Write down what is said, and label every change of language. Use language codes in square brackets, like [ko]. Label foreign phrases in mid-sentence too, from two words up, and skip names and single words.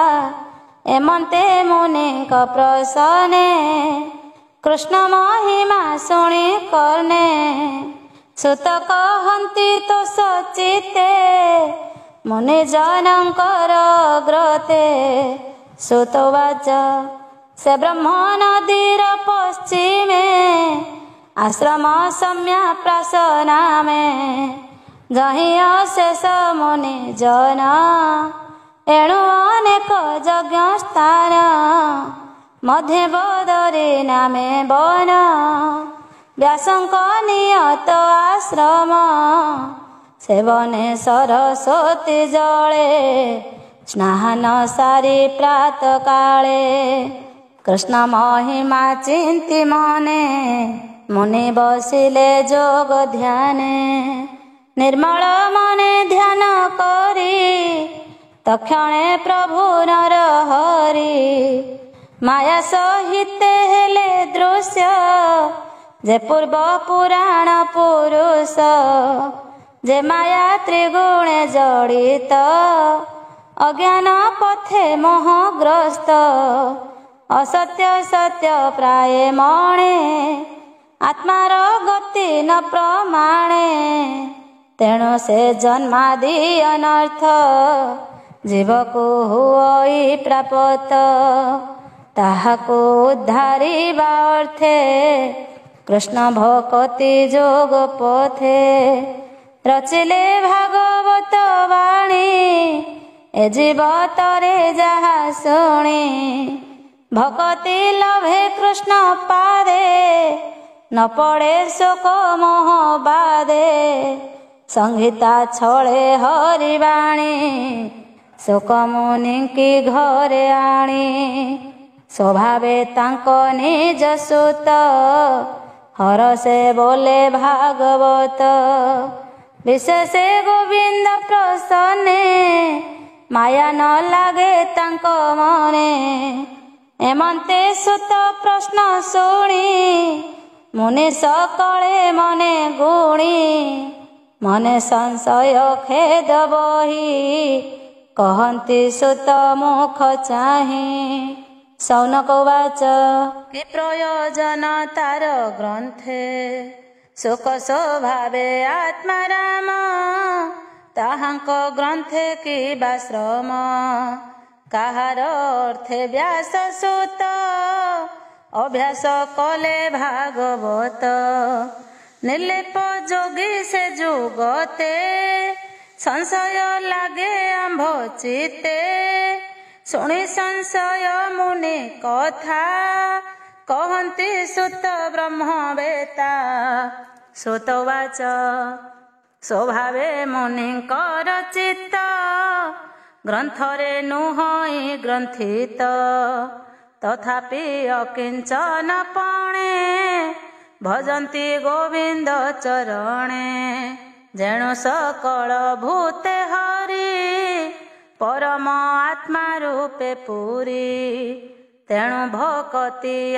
[or] ଏମନ୍ତେ ମୁନି ପ୍ରସନ୍ନେ କୃଷ୍ଣ ମହିମା ଶୁଣି କର୍ଣ୍ଣେ ସୁତ କହନ୍ତି ତୋ ସଚିତେ ମୁନି ଜନଙ୍କର ଗ୍ରତେ। ସୁତଉବାଚ ସେ ବ୍ରହ୍ମ ନଦୀର ପଶ୍ଚିମେ ଆଶ୍ରମ ସମ୍ୟା ପ୍ରାସନା ମେଁ ଯହିଁ ଅଶେଷ ମୁନି ଜନ ଏଣୁ ଅନେକ ଯଜ୍ଞ ସ୍ଥାନ ମଧ୍ୟ ବଦରୀ ନାମେ ବନ ବ୍ୟାସଙ୍କ ନିୟତ ଆଶ୍ରମ ସେବନେ ସରସ୍ୱତୀ ଜଳେ ସ୍ନାନ ସାରି ପ୍ରାତ କାଳେ କୃଷ୍ଣ ମହିମା ଚିନ୍ତି ମନେ ମୁନି ବସିଲେ ଯୋଗ ଧ୍ୟାନେ ନିର୍ମଳ ମନେ ଧ୍ୟାନ କରି ତକ୍ଷଣେ ପ୍ରଭୁ ନର ହରି ମାୟା ସହିତ ହେଲେ ଦୃଶ୍ୟ ଯେ ପୂର୍ବ ପୁରାଣ ପୁରୁଷ ଯେ ମାୟା ତ୍ରିଗୁଣେ ଜଡ଼ିତ ଅଜ୍ଞାନ ପଥେ ମୋହଗ୍ରସ୍ତ ଅସତ୍ୟ ସତ୍ୟ ପ୍ରାୟ ମଣେ ଆତ୍ମାର ଗତି ନ ପ୍ରମାଣେ ତେଣୁ ସେ ଜନ୍ମାଦି ଅନର୍ଥ ଜୀବକୁ ହୁଇ ପ୍ରାପ୍ତ ତାହାକୁ ଉଦ୍ଧାରିବା ଅର୍ଥେ କୃଷ୍ଣ ଭକ୍ତି ଯୋଗ ପଥେ ରଚିଲେ ଭାଗବତ ବାଣୀ ଏ ଜୀବତରେ ଯାହା ଶୁଣି ଭକ୍ତି ଲଭେ କୃଷ୍ଣ ପାଦେ ନ ପଡ଼େ ଶୋକ ମୋହ ବାଦେ ସଂହିତା ଛଳେ ହରିବାଣୀ ଶୋକ ମୁନି କି ଘରେ ଆଣି ସ୍ୱଭାବେ ତାଙ୍କୁ ନିଜ ସୁତ ହରଷେ ବୋଲେ ଭାଗବତ ବିଶେଷେ ଗୋବିନ୍ଦ ପ୍ରସନ୍ନେ ମାୟା ନ ଲାଗେ ତାଙ୍କୁ ମନେ ଏମନ୍ତେ ସୁତ ପ୍ରଶ୍ନ ଶୁଣି ମୁନି ସକଳେ ମନେ ଗୁଣି ମନେ ସଂଶୟ ଖେଦ ବହି କହନ୍ତି ସୁତ ମୁଖ ଚାହିଁ। ଶୌନକ ଉବାଚ କି ପ୍ରୟୋଜନ ତାର ଗ୍ରନ୍ଥେ ଶୋକ ସ୍ୱଭାବେ ଆତ୍ମା ରାମ ତାହାଙ୍କ ଗ୍ରନ୍ଥେ କି ବାଶ୍ରମ କାହାର ଅର୍ଥେ ବ୍ୟାସ ସୁତ ଅଭ୍ୟାସ କଲେ ଭାଗବତ ନିର୍ଲେପ ଯୋଗୀ ସେ ଯୁଗତେ ସଂଶୟ ଲାଗେ ଆମ୍ଭ ଚିତ୍ତେ ଶୁଣି ସଂଶୟ ମୁନି କଥା କହନ୍ତି ସୁତ ବ୍ରହ୍ମବେତ୍ତା। ସୁତଉବାଚ ସ୍ୱଭାବେ ମୁନିଙ୍କର ଚିତ୍ତ ଗ୍ରନ୍ଥରେ ନୁହଇ ଗ୍ରନ୍ଥିତ ତଥାପି ଅକିଞ୍ଚନ ପଣେ ଭଜନ୍ତି ଗୋବିନ୍ଦ ଚରଣେ ଯେଣୁ ସକଳ ଭୂତେ ହରି ପରମ ଆତ୍ମା ରୂପେ ପୁରି ତେଣୁ ଭକ୍ତି